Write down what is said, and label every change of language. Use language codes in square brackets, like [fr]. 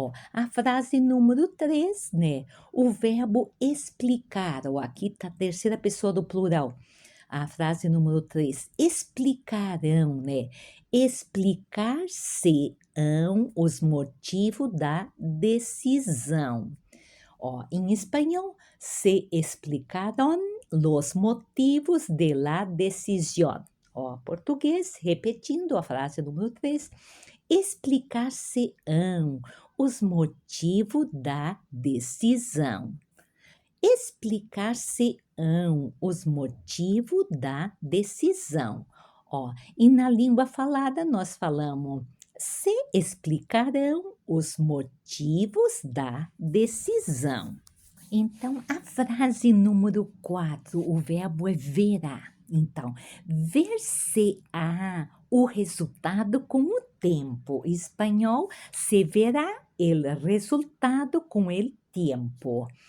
[pt] A frase número 3, né? O verbo explicar, aqui está a terceira pessoa do plural. A frase número 3, explicarão, né? Explicar-se-ão os motivos da decisão. Em espanhol, [es] se explicaron los motivos de la decisión. [pt] Português, repetindo a frase número 3, explicar-se-ão os motivos da decisão. Explicar-se-ão os motivos da decisão. E na língua falada nós falamos se explicarão os motivos da decisão. Então, a frase número 4, o verbo é verá. Então, ver-se-á o resultado com o tempo. Em espanhol, [es] se verá el resultado com el tiempo.